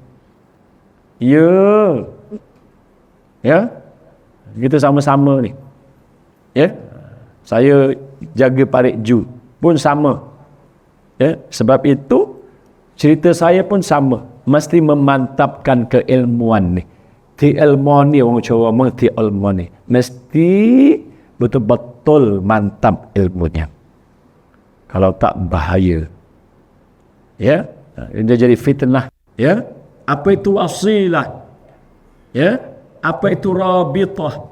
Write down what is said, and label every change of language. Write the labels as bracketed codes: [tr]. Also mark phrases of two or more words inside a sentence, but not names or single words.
[ms] Ya. Ya. Kita sama-sama ni. Ya. Saya jaga Parit Ju pun sama. Ya, sebab itu cerita saya pun sama. Mesti memantapkan keilmuan ni. Ilmuan ni, orang Jawa ngomong ilmuan ni. Mesti betul-betul mantap ilmunya. Kalau tak, bahaya. Ya, dia jadi fitnah. Ya, apa itu wasilah? Ya, apa itu rabitah?